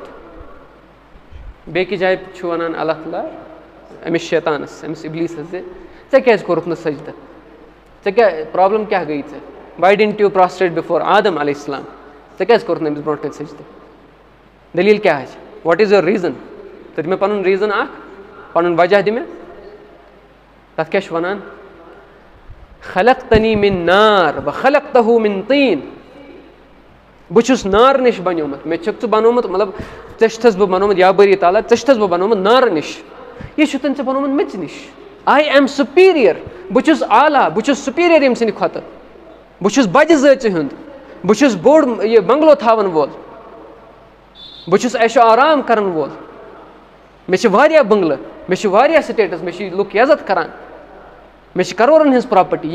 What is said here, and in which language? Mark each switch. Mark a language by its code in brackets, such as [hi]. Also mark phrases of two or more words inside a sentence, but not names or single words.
[ks] بیٚکہِ جایہِ چھُ وَنان اللہ تعالیٰ أمِس شیطانَس, أمِس اِبلیٖسَس زِ ژےٚ کیٛازِ کوٚرُتھ نہٕ سجدٕ؟ ژےٚ کیٛاہ پرٛابلِم کیٛاہ گٔیی ژےٚ؟ [en] Why didn't you prostrate before Adam [ar] علیہ السلام؟ [ks] ژےٚ کیٛازِ کوٚرُتھ نہٕ أمِس برونٛٹھ کَنہِ سجدٕ؟ دٔلیٖل کیٛاہ چھِ؟ [en] What is your reason? [ks] ژٕ دِ مےٚ پَنُن ریٖزَن اَکھ, پَنُن وجہ دِ مےٚ. تَتھ کیٛاہ چھُ وَنان؟ [ar] خلقتنی من نار وخلقتہُ من طین. [ks] بہٕ چھُس نارٕ نِش بَنیومُت, مےٚ چھُکھ ژٕ بَنومُت, مطلب ژےٚ چھُتھَس بہٕ بَنومُت یا بٲری تعالیٰ, ژےٚ چھُتھَس بہٕ بَنومُت نارٕ نِش, یہِ چھُتھَن ژےٚ بَنومُت میٚژِ نِش. [en] I am superior, [ks] بہٕ چھُس اعلیٰ, بہٕ چھُس سُپیٖریَر ییٚمہِ سٕنٛدِ کھۄتہٕ, بہٕ چھُس بَجہِ زٲژِ ہُنٛد, بہٕ چھُس بوٚڑ یہِ بنٛگلو تھاوَن وول, بہٕ چھُس عیشو آرام کَرَن وول, مےٚ چھِ واریاہ بنٛگلہٕ, مےٚ چھِ واریاہ سٹیٹَس, مےٚ چھِ لُکھ عزت کَران, مےٚ چھِ کَرورَن ہِنٛز پرٛاپَرٹی.